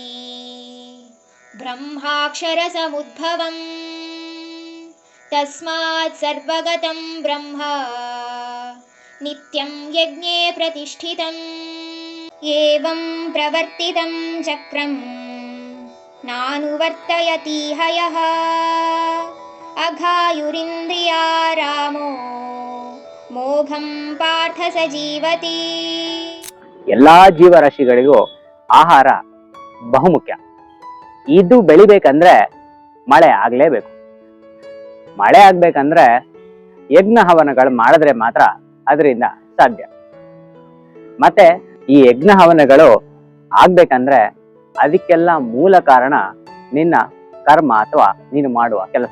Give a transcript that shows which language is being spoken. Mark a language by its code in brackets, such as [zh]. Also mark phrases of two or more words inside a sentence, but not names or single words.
[sa] ब्रह्माक्षरसमुद्भवम् तस्मात् सर्वगतं ब्रह्म नित्यं यज्ञे प्रतिष्ठितम् एवं प्रवर्तितं चक्रं नानुवर्तयतीह यः अघायुरिन्द्रिया रामो मोघं पार्थ स जीवति। [kn] ಎಲ್ಲಾ ಜೀವರಾಶಿಗಳಿಗೂ ಆಹಾರ ಬಹುಮುಖ್ಯ. ಇದು ಬೆಳಿಬೇಕಂದ್ರೆ ಮಳೆ ಆಗ್ಲೇಬೇಕು. ಮಳೆ ಆಗ್ಬೇಕಂದ್ರೆ ಯಜ್ಞ ಹವನಗಳು ಮಾಡಿದ್ರೆ ಮಾತ್ರ ಅದರಿಂದ ಸಾಧ್ಯ. ಮತ್ತೆ ಈ ಯಜ್ಞ ಹವನಗಳು ಆಗ್ಬೇಕಂದ್ರೆ ಅದಕ್ಕೆಲ್ಲ ಮೂಲ ಕಾರಣ ನಿನ್ನ ಕರ್ಮ ಅಥವಾ ನೀನು ಮಾಡುವ ಕೆಲಸ.